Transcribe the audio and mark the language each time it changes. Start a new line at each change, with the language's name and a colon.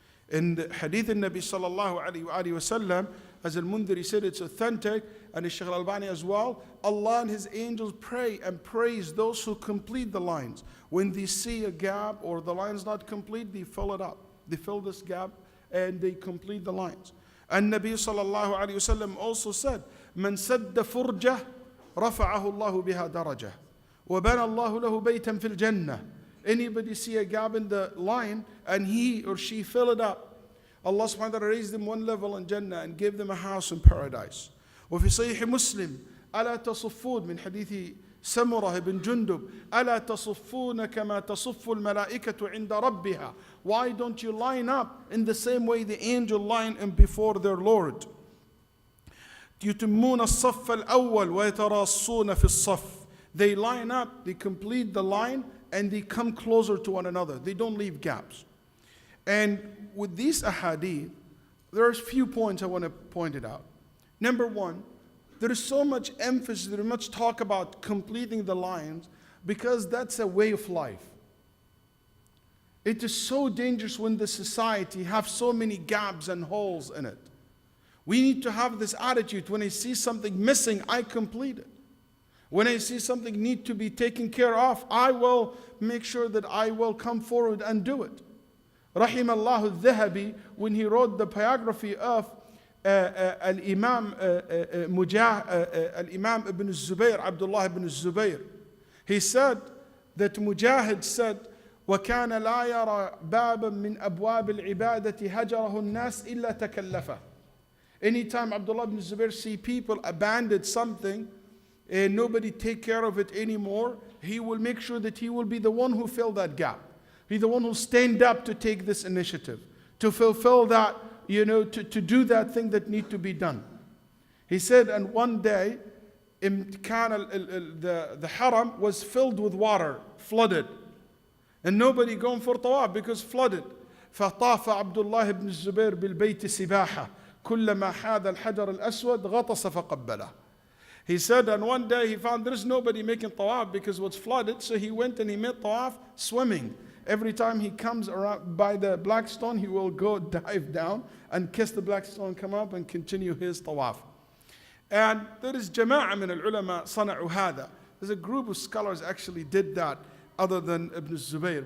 English: In the hadith, the Nabi sallallahu alayhi wa sallam, as al-Mundhiri said, it's authentic, and the Shaykh al-Albani as well, Allah and His angels pray and praise those who complete the lines. When they see a gap or the line's not complete, they fill it up. They fill this gap and they complete the lines. And Nabi sallallahu alayhi wa sallam also said,
Arabic: من سد فرجة رفعه الله بها درجة وبنى الله له بيتا في الجنة.
English: Anybody see a gap in the line and he or she fill it up, Allah subhanahu wa ta'ala raised them one level in Jannah and gave them a house in paradise.
Arabic: وفي صحيح مسلم ألا تصفون من حديث سمرة بن جندب ألا تصفون كما تصف الملائكة عند ربها.
English: Why don't you line up in the same way the angel line in before their Lord?
Arabic: يتمون الصف الأول ويتراصون في الصف.
English: They line up, they complete the line, and they come closer to one another. They don't leave gaps. And with these ahadith, there's a few points I want to point it out. Number one, there is so much emphasis, there is much talk about completing the lines because that's a way of life. It is so dangerous when the society have so many gaps and holes in it. We need to have this attitude. When I see something missing, I complete it. When I see something need to be taken care of, I will make sure that I will come forward and do it. Rahim Allah al-Dhahabi, when he wrote the biography of Al-Imam Al-Imam ibn Zubayr, Abdullah ibn Zubayr, he said that Mujahid said,
Arabic: وَكَانَ لَا يَرَى بَابًا مِنْ أَبْوَابِ الْعِبَادَةِ هَجَرَهُ النَّاسِ إِلَّا تَكَلَّفَهُ.
English: Anytime Abdullah ibn Zubair see people abandon something and nobody take care of it anymore, he will make sure that he will be the one who fill that gap. He's the one who stand up to take this initiative, to fulfill that, to do that thing that need to be done. He said, and one day, the haram was filled with water, flooded. And nobody going for tawaf because flooded.
Arabic: فطاف عبد الله بن الزبير بالبيت سباحة كلما حاذ الحجر الأسود غطس فقبله.
English: He said, and one day he found there is nobody making tawaf because it was flooded, so he went and he made tawaf swimming. Every time he comes around by the black stone, he will go dive down and kiss the black stone, come up and continue his tawaf. And there is
Arabic: jama'ah min al-ulama صنعوا هذا.
English: There's a group of scholars actually did that other than Ibn Zubayr.